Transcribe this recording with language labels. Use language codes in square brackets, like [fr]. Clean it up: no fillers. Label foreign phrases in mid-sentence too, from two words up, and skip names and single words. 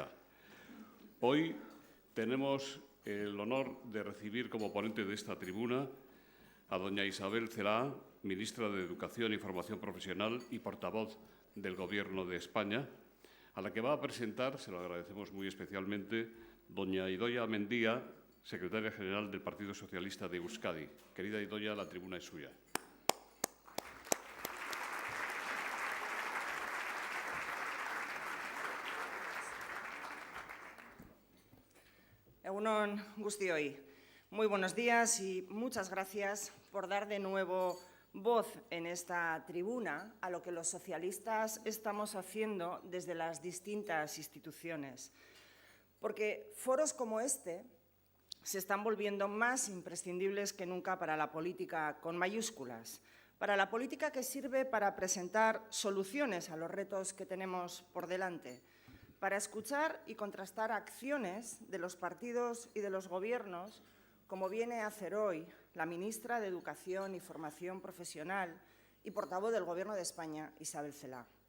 [es] Hoy tenemos el honor de recibir como ponente de esta tribuna a doña Isabel Celaá, ministra de Educación y Formación Profesional y portavoz del Gobierno de España, a la que va a presentar, se lo agradecemos muy especialmente, doña Idoia Mendia, secretaria general del Partido Socialista de Euskadi. Querida Idoia, la tribuna es suya. [eu] Egunon guztioi. [es] Muy buenos días y muchas gracias por dar de nuevo voz en esta tribuna a lo que los socialistas estamos haciendo desde las distintas instituciones. Porque foros como este se están volviendo más imprescindibles que nunca para la política con mayúsculas, para la política que sirve para presentar soluciones a los retos que tenemos por delante, para escuchar y contrastar acciones de los partidos y de los gobiernos, como viene a hacer hoy la ministra de Educación y Formación Profesional y portavoz del Gobierno de España, Isabel Celaá.